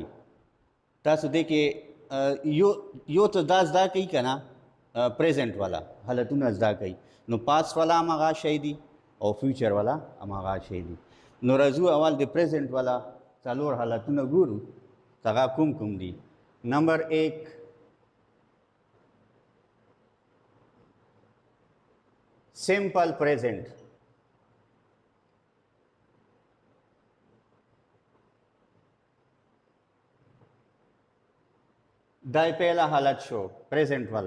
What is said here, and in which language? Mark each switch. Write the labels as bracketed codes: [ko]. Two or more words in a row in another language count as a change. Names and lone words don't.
[ps] تاسو دې کې یو ته دا زده کوي که نه، پریزنټ والا حالتونه زده کوي، نو پاست والا هم هغه شی دي او فیوچر والا هم هغه شی دي. نو راځو اول د پریزنټ والا څلور حالتونه ګورو چې هغه کوم دي. [en] number 1 simple present. [ps] دا پہلا حالت شو پریزنٹ والا.